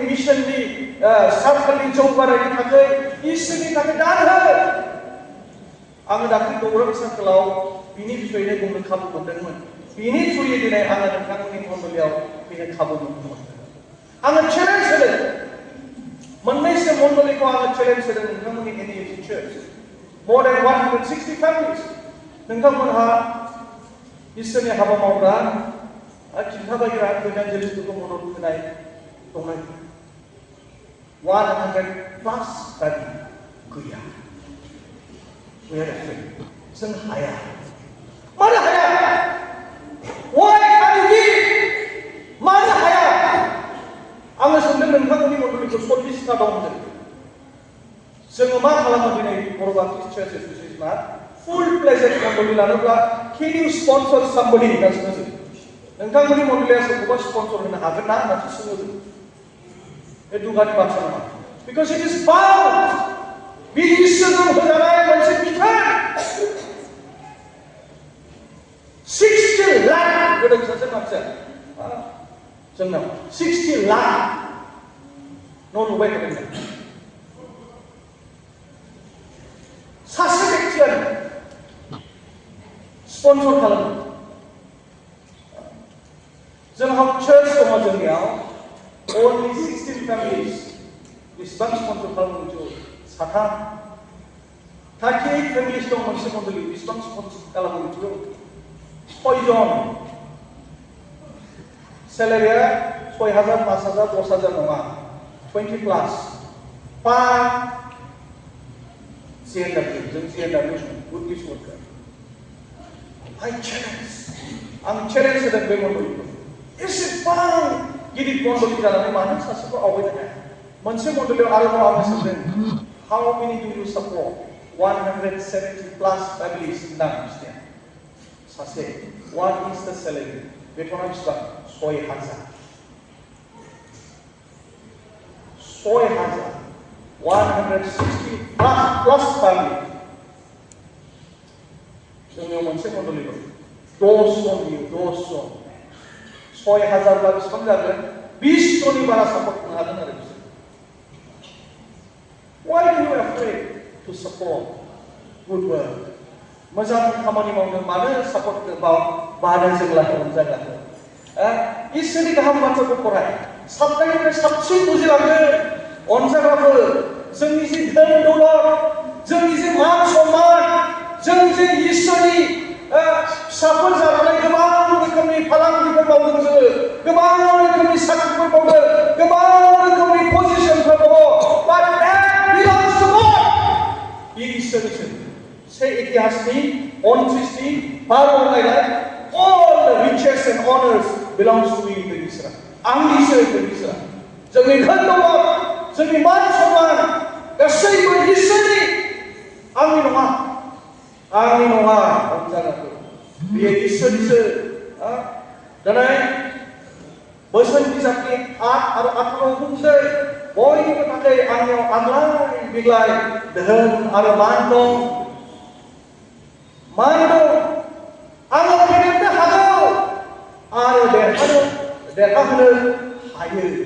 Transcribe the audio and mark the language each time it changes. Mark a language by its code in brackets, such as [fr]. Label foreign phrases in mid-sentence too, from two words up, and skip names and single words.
[brx] मिशननि सार्कलनि जौगानायनि थाखाय इसोरनि थाखाय दान हो आङो दाख्लै गौरब सार्कलाव बिनि बिषयैनो बुंनो खाबु मोनदोंमोन बिनि थ्रुयै दिनै आङो नोंथांमोननि मण्डलीयाव फैनो खाबु मोनदोंमोन आङो चेलेन्ज होदों मोननैसो मण्डलीखौ आङो चेलेन्ज होदों नोंथांमोननि NEFC Church [en] more than 160 families [brx] नोंथांमोनहा इसोरनि हाबा मावग्रा खिन्थाबायग्रा इभान्जेलिस्टफोरखौ मदद होनाय दंनाय 100+ गारि गैया जों हाया मानो हाया [en] why can't you give [brx] मानो हाया आङो सोंदों नोंथांमोननि मण्डलीखौ 40टा दं होनदों जोङो मा खालामो दिनै बर' बाप्टिस्ट चार्च एस'सिएशना [en] full pleasure [brx] मण्डली लानोब्ला [en] can you sponsor somebody [brx] होनना सोङो जों नोंथांमोननि मण्डलीया सोरखौबा स्पन्सर होनो हागोन ना होननासो सोङो जों बे दुगानि बाथ्रा नङा [en] because it is bound [brx] बे इसोरजों होजानाय मोनसे बिथोन 60 लाख गोदो सासे मानसिया जोंनाव 60 लाख न' लुबाय थादों सासे बेक्तियानो स्पन्सर खालामो जोंहा चार्च दङ जोंनियाव only 16 families बेसेबां स्पन्सर खालामो साथाम 38 फेमिलिस दं मोनसे मण्डली बेसेबां स्पन्सर खालामो मिथिगौ 6 जन सेलारिया 6,000 5,000 10,000 नङा 20 प्लास पा JNW जों JNW [en] good news [brx] वर्कार [en] I challenge [brx] आं चेलेन्ज होदों बे मण्डलीखौ एसेबां गिदिर मण्डली जानानै मानो सासेखौ आवगायनो हाया मोनसे मण्डलीयाव आरोबाव आङो सोंदों [en] how many do you support 170 plus families [brx] ना बिसोरनिया सासे [en] what is the salary [brx] बेथना बेसेबां 6,000 [en] 160 plus family [brx] जोंनियाव मोनसे मण्डली दं 10 जन बियो 10 जन 6,000 बा बेसेबां जागोन 20 जननि बारा सापर्ट होनो हागोन आरो बिसोर [en] Why are you afraid to support good work? [brx] मोजां खामानि मावनो मानो सापर्ट बादा जोंलाखौ अनजाग्लाखौ इसोरनि गाहाम बाथ्राखौ फराय साबनायनिफ्राय साबसिन बुजिलांगोन अनजाग्राफोर जोंनि जे धोन दौलत जोंनि जे मान सन्मान जों जे इसोरनि फिसाफोर जानानै गोबां रोखोमनि फालांगिफोर मावदों जोङो गोबां रोखोमनि साख्रिफोर मावदों गोबां रोखोमनि पजिशनफोर दङ [en] but that belongs to God [brx] बे इसोरनिसो से इतिहासनि 29नि 12 नायलाय [en] all the riches and honors belongs to me [brx] होनदों इसोरा आंनिसो होनदों इसोरा जोंनि धोन दौलत जोंनि मान सन्मान गासैबो इसोरनि आंनि नङा अनजाग्राफोर बेयो इसोरनिसो दिनै बोसोन बिजाबनि 8 आरो 18 बुंसै बयनिबो थाखाय आंनियाव आग्लाय बिग्लाय धोन आरो मान दं आङो फेदेरनो हागौ आरो देरहाहोनो हायो